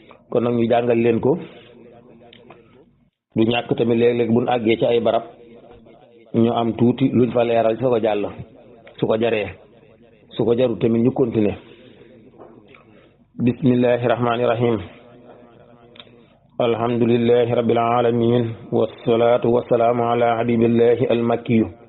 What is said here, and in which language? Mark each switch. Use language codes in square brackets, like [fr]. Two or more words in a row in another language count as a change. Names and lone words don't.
[wo] Kon nag ñu jàngal leen ko. Du ñàkk tamit léeg-léeg buñ àggee ci ay barab ñu am tuuti luñ fa leeral su ko jàll. Su ko jaree. Su ko jarul tamit ñu continuer. [ar] بسم الله الرحمن الرحيم. الحمد لله رب العالمين، والصلاة والسلام على حبيب الله المكي